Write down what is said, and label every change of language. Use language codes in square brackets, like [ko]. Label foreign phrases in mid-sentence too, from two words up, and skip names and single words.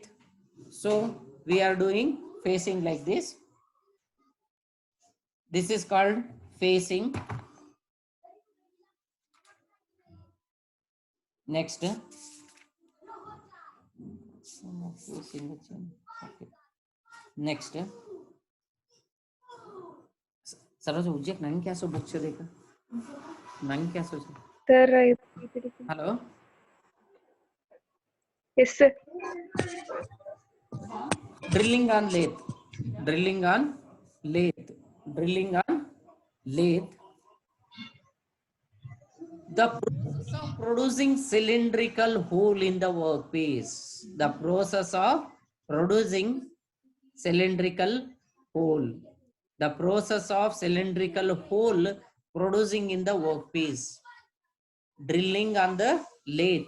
[en] So we are doing facing like this. This is called facing. Next, next, सरोज उज्जैन नंग क्या सो बुक देखा नंग क्या सो ಸರ್ हेलो yes sir. drilling on lathe, drilling on lathe, drilling on lathe. The process of producing cylindrical hole in the workpiece, the process of producing cylindrical hole, the process of cylindrical hole producing in the workpiece, drilling on the lathe.